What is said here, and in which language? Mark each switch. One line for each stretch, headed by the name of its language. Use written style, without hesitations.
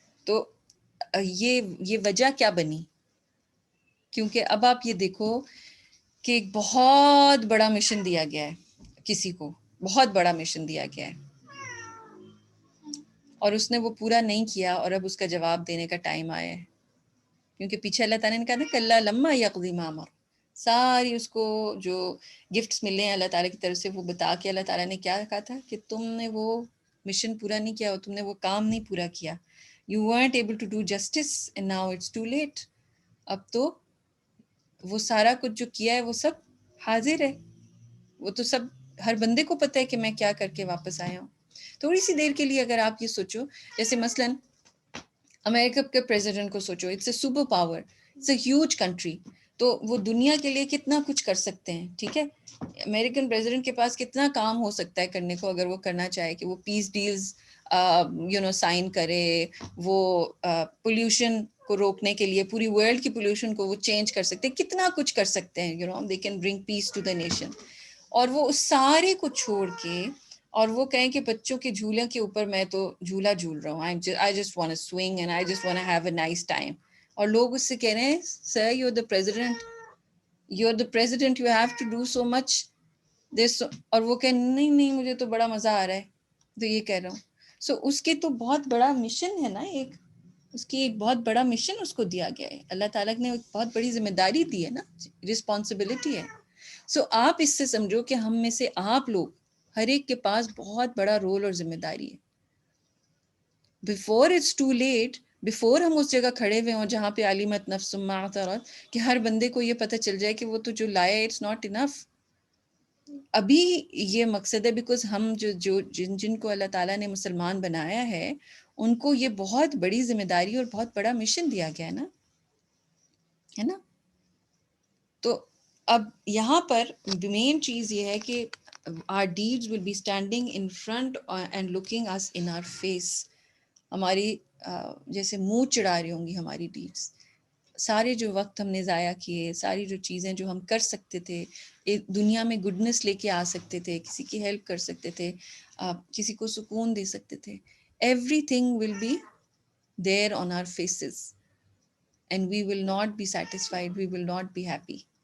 Urdu: تو یہ وجہ کیا بنی؟ کیونکہ اب آپ یہ دیکھو کہ ایک بہت بڑا مشن دیا گیا ہے، کسی کو بہت بڑا مشن دیا گیا ہے اور اس نے وہ پورا نہیں کیا، اور اب اس کا جواب دینے کا ٹائم آیا ہے. کیونکہ پیچھے اللہ تعالیٰ نے کہا نا
Arabic: کلا لما یقضی ما امر،
Urdu: ساری اس کو جو گفٹس ملے ہیں اللہ تعالیٰ کی طرف سے وہ بتا کے اللہ تعالیٰ نے کیا کہا تھا کہ تم نے وہ مشن پورا نہیں کیا، تم نے وہ کام نہیں پورا کیا.
English: You weren't able to do justice and now it's too late.
Urdu: اب تو وہ سارا کچھ جو کیا ہے وہ سب حاضر ہے، وہ تو سب ہر بندے کو پتہ ہے کہ میں کیا کر کے واپس آیا ہوں. تھوڑی سی دیر کے لیے اگر آپ یہ سوچو، جیسے مثلاً امریکہ کے پریزیڈنٹ کو سوچو،
English: it's a super power, it's a huge country,
Urdu: تو وہ دنیا کے لیے کتنا کچھ کر سکتے ہیں. ٹھیک ہے، امریکن پریزیڈنٹ کے پاس کتنا کام ہو سکتا ہے کرنے کو، اگر وہ کرنا چاہے کہ وہ پیس ڈیلز سائن کرے، وہ پولیوشن کو روکنے کے لیے پوری ورلڈ کی پولیوشن کو وہ چینج کر سکتے ہیں، کتنا کچھ کر سکتے ہیں.
English: They can bring peace to the nation.
Urdu: اور وہ اس سارے کو چھوڑ کے اور وہ کہیں کہ بچوں کے جھولے کے اوپر میں تو جھولا جھول رہا ہوں،
English: I just want to swing and I just want to have a nice time.
Urdu: اور لوگ اس سے کہہ رہے ہیں
English: sir you're the president you have to do so much this.
Urdu: اور وہ کہ نہیں مجھے تو بڑا مزہ آ رہا ہے، تو یہ کہہ رہا ہوں. سو اس کے تو بہت بڑا مشن ہے نا، اس کی ایک بہت بڑا مشن اس کو دیا گیا ہے. اللہ تعالیٰ نے ایک بہت بڑی ذمہ داری دی ہے نا، رسپانسبلٹی ہے. سو آپ اس سے سمجھو کہ ہم میں سے آپ لوگ ہر ایک کے پاس بہت بڑا رول اور ذمہ داری ہے.
English: before it's too late,
Urdu: before ہم اس جگہ کھڑے ہوئے ہوں جہاں پہ
Arabic: علمت نفس ما احضرت،
Urdu: کہ ہر بندے کو یہ پتہ چل جائے کہ وہ تو جو لایا
English: It's not enough.
Urdu: ابھی یہ مقصد ہے، بیکاز ہم جو جن کو اللہ تعالیٰ نے مسلمان بنایا ہے ان کو یہ بہت بڑی ذمہ داری اور بہت بڑا مشن دیا گیا ہے نا. تو اب یہاں پر مین چیز یہ ہے کہ
English: our deeds will be standing in front and looking us in our face.
Urdu: ہماری جیسے منہ چڑھا رہی ہوں گی ہماری ڈیڈس. سارے جو وقت ہم نے ضائع کیے، ساری جو چیزیں جو ہم کر سکتے تھے، دنیا میں گڈنس لے کے آ سکتے تھے، کسی کی ہیلپ کر سکتے تھے، کسی کو سکون دے سکتے تھے،
English: Everything will be there on our faces and we will not be satisfied, we will not be happy.